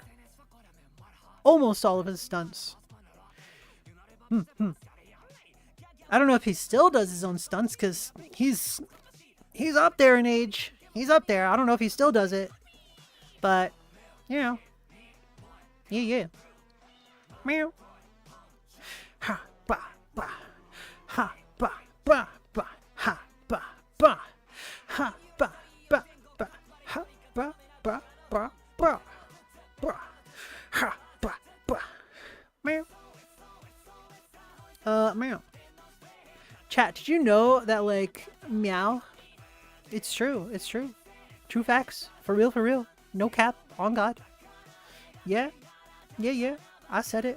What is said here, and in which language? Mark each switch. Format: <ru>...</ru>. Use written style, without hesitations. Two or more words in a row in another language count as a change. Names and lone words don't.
<en>Almost all of his stunts. I don't know if he still does his own stunts because he's up there in age. He's up there. I don't know if he still does it. But, you know. Yeah. Meow. Ha ba ba. Ha ba ba ba. Ha ba ba. Ha ba ba ba. Ha ba ba ba ba. Ha ba ba. Meow. Meow. Chat, did you know that, like, meow? It's true. True facts. For real. No cap. On God. Yeah. I said it.</en>